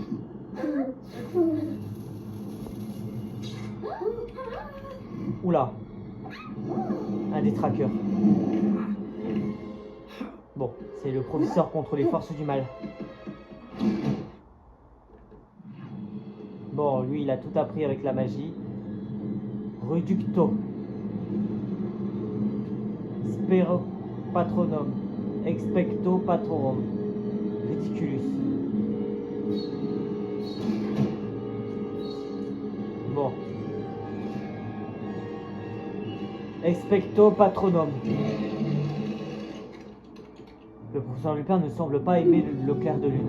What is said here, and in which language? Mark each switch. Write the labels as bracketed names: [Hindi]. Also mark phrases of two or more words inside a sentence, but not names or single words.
[French] Oula, un des traqueurs. Bon, c'est le professeur contre les forces du mal. Bon, lui, il a tout appris avec la magie. [Latin] Reducto. Spero patronum. Expecto patronum. Ridiculus. [French] Bon. [Latin] Expecto patronum. [French] Le professeur Lupin ne semble pas aimer le clair de lune.